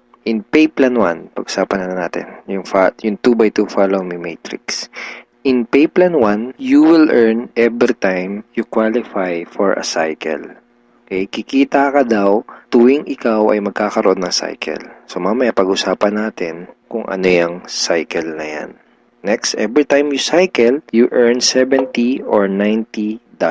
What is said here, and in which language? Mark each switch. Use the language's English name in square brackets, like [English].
[Filipino] In pay plan 1, pag-usapan na natin yung 2x2 Follow Me Matrix. [English] In pay plan 1, you will earn every time you qualify for a cycle. [Filipino] Okay, kikita ka daw tuwing ikaw ay magkakaroon ng cycle. So mamaya pag-usapan natin kung ano yung cycle na yan. [English] Next, every time you cycle, you earn $70 or $90.